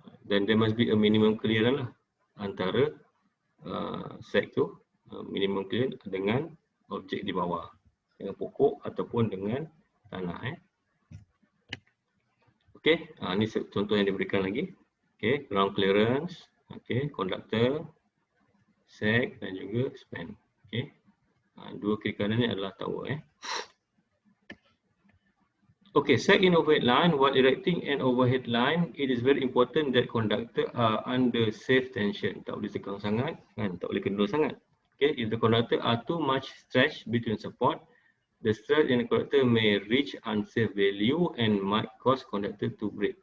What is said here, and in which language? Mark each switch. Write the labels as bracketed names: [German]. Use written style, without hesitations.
[Malay] Dan [English] there must be a minimum clearance [Malay] lah antara seg tu, minimum clearance dengan objek di bawah, dengan pokok ataupun dengan tanah. Okey, ini contoh yang diberikan lagi. Okey, ground clearance, okey, conductor, seg dan juga span. Okey. Dua kiri kanan ni adalah tower. [English] Okay, seg in overhead line. While erecting an overhead line, it is very important that conductor are under safe tension. [Malay] Tak boleh tegang sangat, kan? Tak boleh kendur sangat. [English] Okay, if the conductor are too much stretched between support, the stress in the conductor may reach unsafe value and might cause conductor to break.